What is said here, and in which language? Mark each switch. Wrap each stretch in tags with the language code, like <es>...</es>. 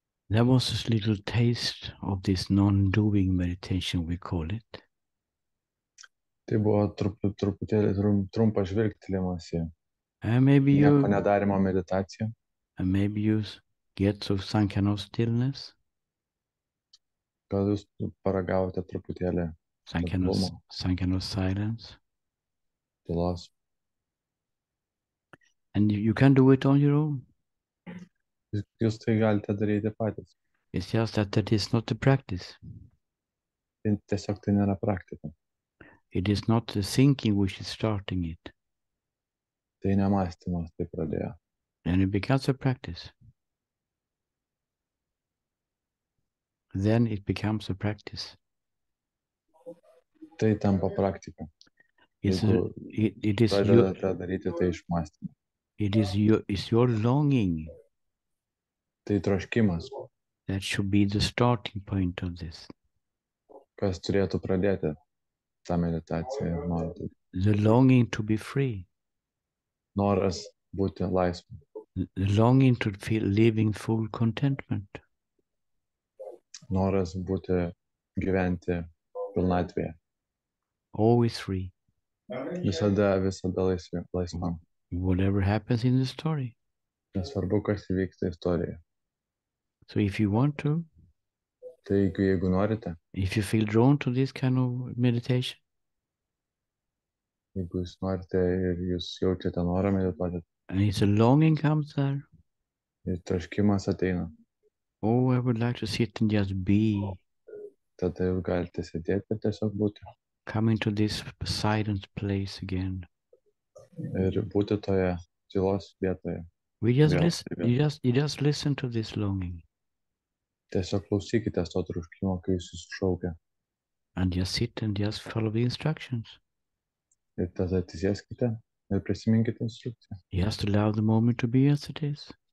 <en>that was a little taste of this non-doing meditation, we call it.</en> <lt>tai buvo truputėlį trumpas žvilgtelėjimas į</lt> <en>And maybe</en> <lt>nieko</lt> <en>you</en> <lt>nedarimo meditaciją.</lt> <en>get to some kind of stillness,</en> <lt>Gal jūs paragavote truputėlį</lt> <en>some kind of silence.</en> <lt>tylos.</lt> <en>And you can do it on your own.</en> <lt>Jūs tai galite daryti patys.</lt> <en>It's just that is not the practice.</en> <lt>Tiesiog tai nėra praktika.</lt> <en>It is not the thinking which is starting it.</en> <lt>Tai nemąstymas tai pradėjo.</lt> <en>And it becomes a practice. Then it becomes a practice.</en> <lt>Tai tampa praktika.</lt> <en>It is</en> <lt>pradedate daryti tai iš mąstymo.</lt> <en>it's your longing</en> <lt>Tai troškimas,</lt> <en>that should be the starting point of this.</en> <lt>kas turėtų pradėti tą meditaciją ir norą.</lt> <en>The longing to be free.</en> <lt>Noras būti laisvu.</lt> <en>The longing to feel living full contentment.</en> <lt>Noras būti gyventi pilnatvėje.</lt> <en>Always free.</en> <lt>Visada laisvam.</lt> <en>Whatever happens in the story.</en> <lt>Nesvarbu, kas įvyksta istorijoje.</lt> <en>So if you want to,</en> <lt>Tai jeigu norite,</lt> <en>if you feel drawn to this kind of meditation,</en> <lt>jeigu jūs norite ir jūs jaučiate norą medituoti,</lt> <en>and it's a longing comes there,</en> <lt>ir troškimas ateina,</lt> <en>oh, I would like to sit and just be,</en> <lt>tada jūs galite sėdėti ir tiesiog būti.</lt> <en>come into this silent place again.</en> <lt>Ir būti toje tylos vietoje.</lt> <en>We just</en> <lt>Vėl</lt> <en>listen. You just listen to this longing</en> <lt>Tiesiog klausykite to troškimo, kai jūs sušaukia.</lt> <en>and just sit and just follow the instructions.</en> <lt>Ir tada atsisėskite ir prisiminkite instrukciją.</lt> <en>Just allow the moment to be as it is.</en>